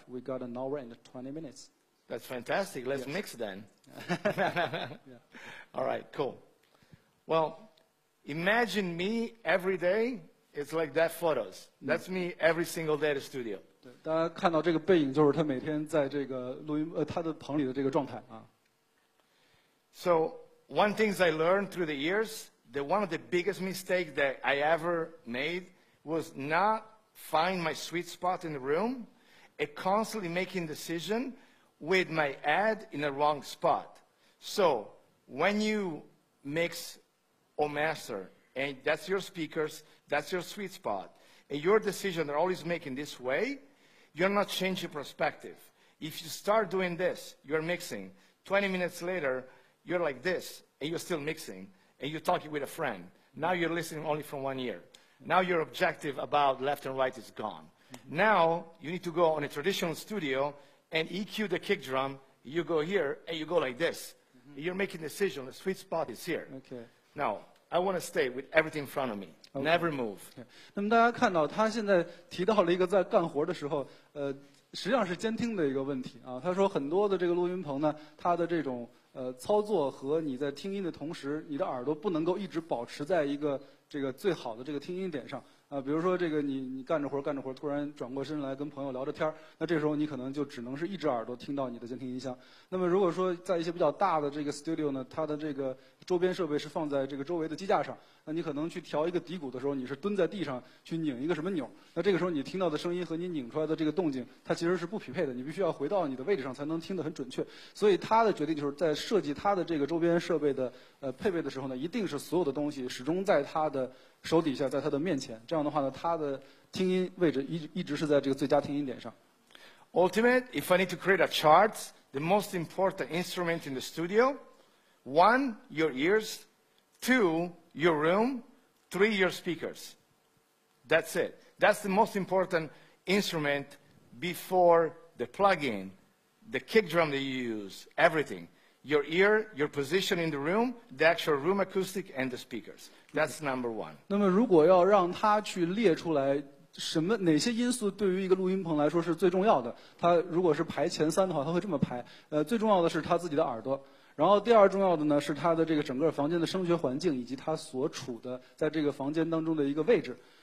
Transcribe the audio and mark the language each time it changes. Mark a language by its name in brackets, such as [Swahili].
[English] We got an hour and 20 minutes. That's fantastic. Let's mix then. Yeah. All right, cool. Well, imagine me every day. It's like that photos. That's me every single day at the studio. [Chinese] 对，大家看到这个背影，就是他每天在这个录音他的棚里的这个状态啊。 [English] So one things I learned through the years, that one of the biggest mistakes that I ever made was not find my sweet spot in the room and constantly making decision with my ad in the wrong spot. So when you mix or master, and that's your speakers, that's your sweet spot, and your decision are always making this way, you're not changing perspective. If you start doing this, you're mixing. 20 minutes later, you're like this, and you're still mixing, and you're talking with a friend. Now you're listening only from one ear. Now your objective about left and right is gone. Now you need to go on a traditional studio and EQ the kick drum. You go here, and you go like this. You're making a decision. The sweet spot is here. Okay. Now, I want to stay with everything in front of me. Okay. Never move. [Chinese] 那么大家看到他现在提到了一个在干活的时候，实际上是监听的一个问题啊。他说很多的这个录音棚呢，它的这种操作和你在听音的同时，你的耳朵不能够一直保持在一个这个最好的这个听音点上啊。比如说这个你干着活，突然转过身来跟朋友聊着天儿，那这时候你可能就只能是一只耳朵听到你的监听音箱。那么如果说在一些比较大的这个 studio 呢，它的这个周边设备是放在这个周围的机架上，那你可能去调一个底鼓的时候，你是蹲在地上去拧一个什么钮，那这个时候你听到的声音和你拧出来的这个动静，它其实是不匹配的，你必须要回到你的位置上才能听得很准确。所以他的决定就是在设计他的这个周边设备的配备的时候呢，一定是所有的东西始终在他的手底下，在他的面前。这样的话呢，他的听音位置一直是在这个最佳听音点上。 [English] Ultimate, if I need to create a chart, the most important instrument in the studio, 1, your ears, 2, your room, 3, your speakers. That's it. That's the most important instrument before the plug-in, the kick drum that you use, everything. Your ear, your position in the room, the actual room acoustic, and the speakers. That's number 1. [Chinese] 那么如果要让他去列出来哪些因素对于一个录音棚来说是最重要的，他如果是排前3的话，他会这么排。最重要的是他自己的耳朵，然后第2重要的呢是他的这个整个房间的声学环境以及他所处的在这个房间当中的一个位置。